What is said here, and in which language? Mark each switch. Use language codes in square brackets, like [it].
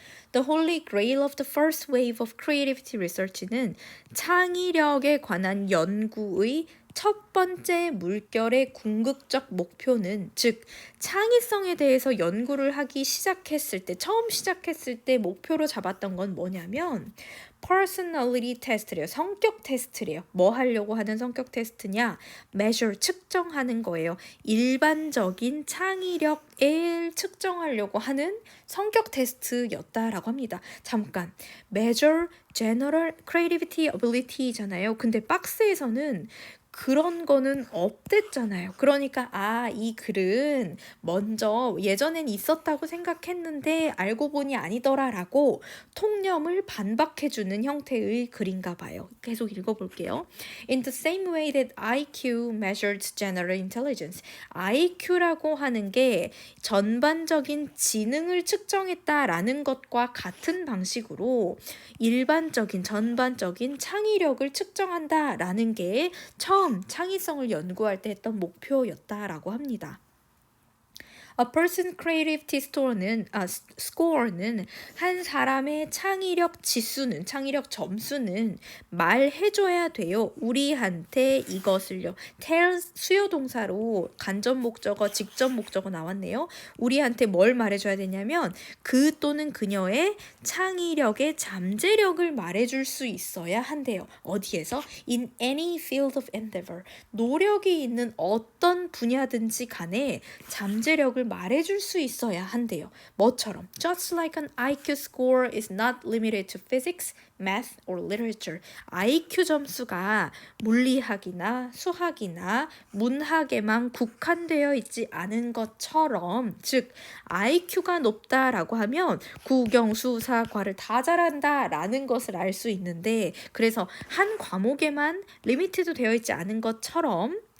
[en] The Holy Grail of the First Wave of Creativity Research [ko] 는 창의력에 관한 연구의 첫 번째 물결의 궁극적 목표는, 즉 창의성에 대해서 연구를 하기 시작했을 때, 처음 시작했을 때 목표로 잡았던 건 뭐냐면 [en] personality test [ko] 래요. 성격 테스트래요. 뭐 하려고 하는 성격 테스트냐? measure, 측정하는 거예요. 일반적인 창의력을 측정하려고 하는 성격 테스트였다라고 합니다. 잠깐, [en] measure general creativity ability [ko] 잖아요. 근데 박스에서는 그런 거는 없댔잖아요. 그러니까 이 글은 먼저 예전엔 있었다고 생각했는데 알고 보니 아니더라라고 통념을 반박해주는 형태의 글인가 봐요. 계속 읽어볼게요. [en] In the same way that IQ measured general intelligence. [ko] IQ라고 하는 게 전반적인 지능을 측정했다라는 것과 같은 방식으로 일반적인, 전반적인 창의력을 측정한다라는 게 처음 창의성을 연구할 때 했던 목표였다라고 합니다. [en] A person creativity score [ko] 는 한 사람의 창의력 지수는, 창의력 점수는 말해줘야 돼요. 우리한테 이것을요. tell 수요 동사로 간접 목적어, 직접 목적어 나왔네요. 우리한테 뭘 말해줘야 되냐면 그 또는 그녀의 창의력의 잠재력을 말해줄 수 있어야 한대요. 어디에서? [en] In any field of endeavor. [ko] 노력이 있는 어떤 분야든지 간에 잠재력을 말해줄 수 있어야 한대요. 뭐처럼? [en] Just like an IQ score is not limited to physics, math, or literature. [ko] IQ 점수가 물리학이나 수학이나 문학에만 국한되어 있지 않은 것처럼, 즉 IQ가 높다라고 하면 국영, 수, 사, 과를 다 잘한다라는 것을 알 수 있는데, 그래서 한 과목에만 리미티드 되어 있지 않은 것처럼